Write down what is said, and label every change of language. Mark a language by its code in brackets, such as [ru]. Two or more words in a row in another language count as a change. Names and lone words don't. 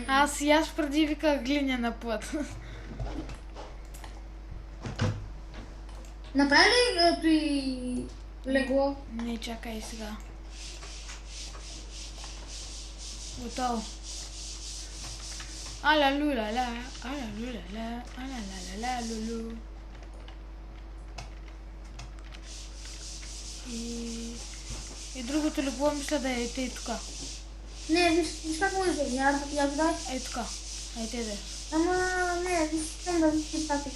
[bg] Аз преди виках глинена плът. Направи ли той легло? Не, чакай сега. Готово. Аля люля ля, аля люля ля, аля ля ля ля лулу. И другото любов мисля да е тъй тука. Не, виж как може да е. Я дай. Ей тука. Ей те да е. Ама не, виж, искам да виж това така.